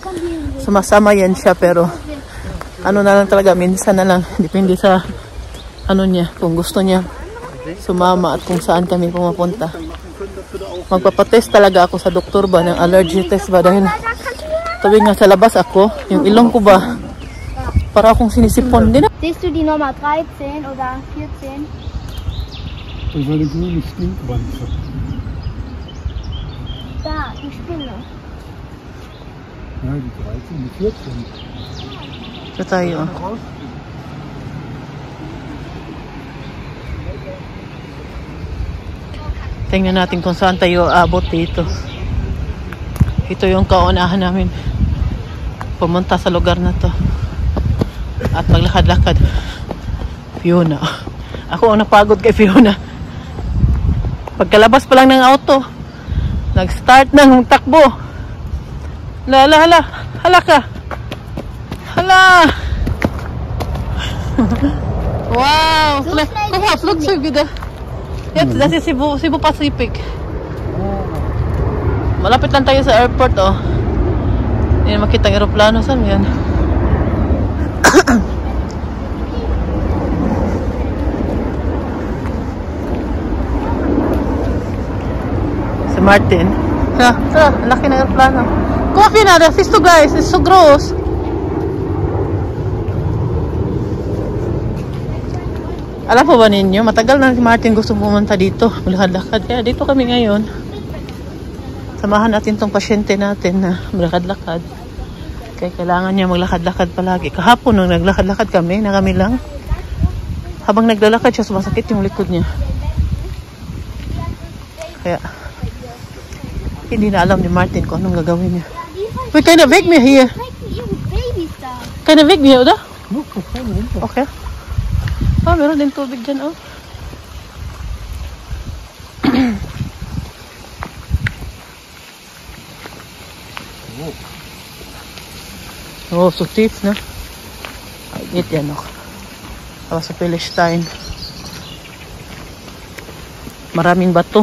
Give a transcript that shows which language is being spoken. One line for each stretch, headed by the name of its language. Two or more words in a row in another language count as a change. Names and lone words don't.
Filipino: Sumasama yan siya, pero ano na lang talaga, minsan na lang. Depende sa ano niya, kung gusto niya sumama at kung saan kami pumapunta. Magpapatest talaga ako sa doktor ba, ng allergy test ba, dahil tuwing nga sa labas ako, yung ilong ko ba, para akong sinisipon din.
German: Siehst du die Nummer 13 oder 14? Das war die grüne Stinkwanze. Da, die Spinne. Ja, die 13, die 14.
Filipino: Ito tayo. Tingnan natin kung saan tayo abot dito. Ito yung kaunahan namin pumunta sa lugar na to. At maglakad-lakad. Fiona. Ako ang napagod kay Fiona. Pagkalabas pa lang ng auto, nag-start ng takbo. Hala ka. Hala. Wow.
German: Kom her, flugzeuge. Das ist Cebu Pacific.
Filipino: Malapit lang tayo sa airport, oh. Hindi na makita ang aeroplano. Saan yan? Si Martin. Laki ng aeroplano. Coffee na,
German: das ist so
English: guys. It's so gross.
Filipino: Alam po ba ninyo, matagal na si Martin gusto pumunta dito, maglakad-lakad. Kaya dito kami ngayon. Samahan natin tong pasyente natin na maglakad-lakad. Kaya kailangan niya maglakad-lakad palagi. Kahapon nung naglakad-lakad kami, na kami lang. Habang naglalakad siya, sumasakit yung likod niya. Kaya, hindi na alam ni Martin kung anong gagawin niya.
English: Wait, can I wake me here? Can I wake me here, oder? Okay.
Filipino: Oh, meron din tubig dyan, oh.
German: Oh, so tief, no?
Filipino: Ay, yan, oh. Para sa Palestine. Maraming bato.